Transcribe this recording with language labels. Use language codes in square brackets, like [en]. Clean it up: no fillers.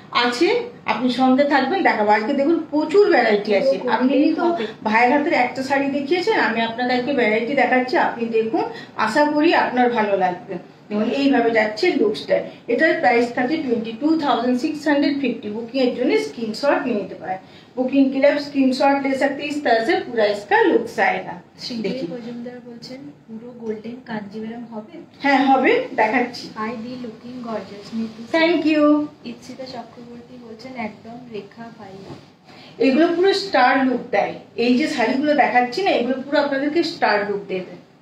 [bn] আছে, আপনি সঙ্গে থাকবেন, দেখাবো। আজকে দেখুন প্রচুর ভ্যারাইটি আছে। আপনি তো ভাইয়ের হাতের একটা শাড়ি দেখিয়েছেন, আমি আপনাকে আজকে ভ্যারাইটি দেখাচ্ছি, আপনি দেখুন, আশা করি আপনার ভালো লাগবে। দেখুন এইভাবে যাচ্ছে লুকসটা। এটার প্রাইস থাকে 22,650। बुकिंग এর জন্য स्क्रीनशॉट নিয়ে নিতে পারেন। [hi] बुकिंग के लिए आप स्क्रीनशॉट ले सकते हैं। इस तरह से पूरा इसका लुक्स आएगा। [bn] দেখি, মজুমদার বলছেন পুরো গোল্ডেন কাঞ্জিভারম হবে? হ্যাঁ হবে, দেখাচ্ছি। [en] I D looking gorgeous Nitu. Thank you. [bn] Ipsita Chakraborty বলছেন একদম রেখা পাই। এগুলো পুরো স্টার লুক দেয়। এই যে শাড়িগুলো দেখাচ্ছি না, এগুলো পুরো আপনাদেরকে স্টার লুক দেবে।